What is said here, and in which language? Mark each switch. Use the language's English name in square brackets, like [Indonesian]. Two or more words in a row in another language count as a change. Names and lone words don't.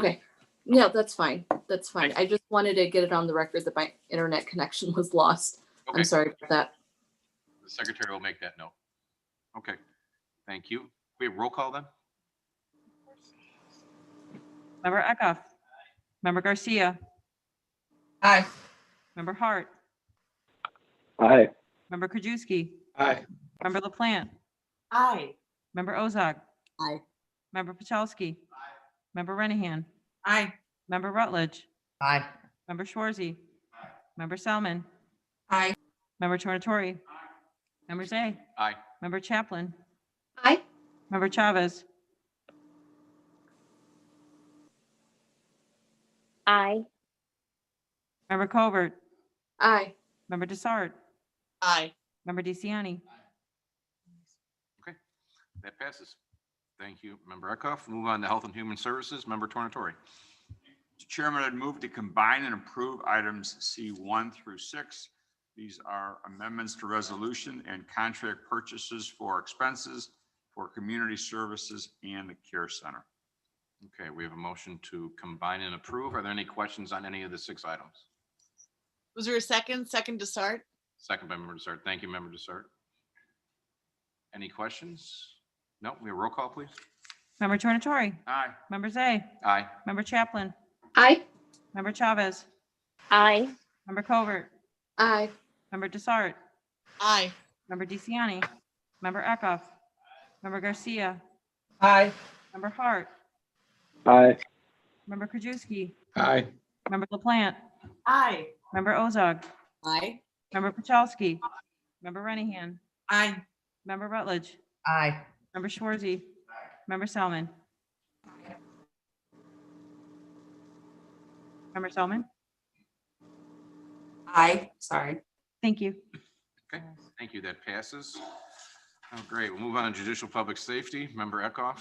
[English] Okay. Yeah, that's fine. That's fine. I just wanted to get it on the record that my internet connection was lost. Okay. I'm sorry about that. The secretary will make that note. Okay, thank you. We have roll call then? Member Eckhoff. Member Garcia. Aye. Member Hart. Aye. Member Krajewski. Aye. Member LaPlante. Aye. Member Ozog. Aye. Member Pachalski. Member Renahan. Aye. Member Rutledge. Aye. Member Schwarzy. Member Salmon. Aye. Member Tornatori. Member Zay. Aye. Member Chaplin. Aye. Member Chavez. Aye. Member Covert. Aye. Member Desart. Aye. Member DeCiani. Okay, that passes. Thank you, Member Eckhoff. Move on to Health and Human Services, Member Tornatori. Mr. Chairman, I'd move to combine and approve items C1 through 6. These are amendments to resolution and contract purchases for expenses for community services and the care center. Okay, we have a motion to combine and approve. Are there any questions on any of the 6 items? Was there a second? Second to start? Second by Member Desart. Thank you, Member Desart. Any questions? No, we have roll call, please. Member Tornatori. Aye. Member Zay. Aye. Member Chaplin. Aye. Member Chavez. Aye. Member Covert. Aye. Member Desart. Aye. Member DeCiani. Member Eckhoff. Member Garcia. Aye. Member Hart. Aye. Member Krajewski. Aye. Member LaPlante. Aye. Member Ozog. Aye. Member Pachalski. Member Renahan. Aye. Member Rutledge. Aye. Member Schwarzy. Member Salmon. Member Salmon. Aye. Sorry. Thank you. Okay, thank you. That passes. Oh, great. We'll move on to Judicial Public Safety, Member Eckhoff.